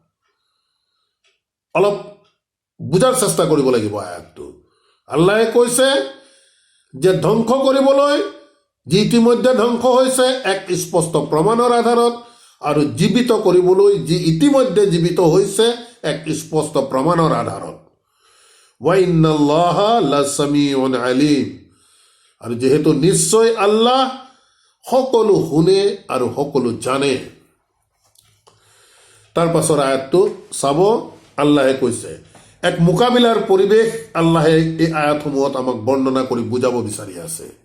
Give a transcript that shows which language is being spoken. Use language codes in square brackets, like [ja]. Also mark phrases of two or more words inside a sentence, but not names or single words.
[as] অলপ বুজাৰ চেষ্টা কৰিব লাগিব আয়াতটো। আল্লাহে কৈছে যে ধ্বংস কৰিবলৈ যি ইতিমধ্যে ধ্বংস হৈছে এক স্পষ্ট প্ৰমাণৰ আধাৰত, আৰু জীৱিত কৰিবলৈ যি ইতিমধ্যে জীৱিত হৈছে এক স্পষ্ট প্ৰমাণৰ আধাৰত। [ar] وَإِنَّ اللَّهَ لَسَمِيعٌ عَلِيمٌ, [as] আৰু যিহেতু নিশ্চয় আল্লাহ সকলো শুনে আৰু সকলো জানে। তাৰ পাছৰ আয়াতটো চাব, আল্লাহে কৈছে এক মোকাবিলাৰ পৰিৱেশ আল্লাহে এই আয়াতসমূহত আমাক বৰ্ণনা কৰি বুজাব বিচাৰি আছে।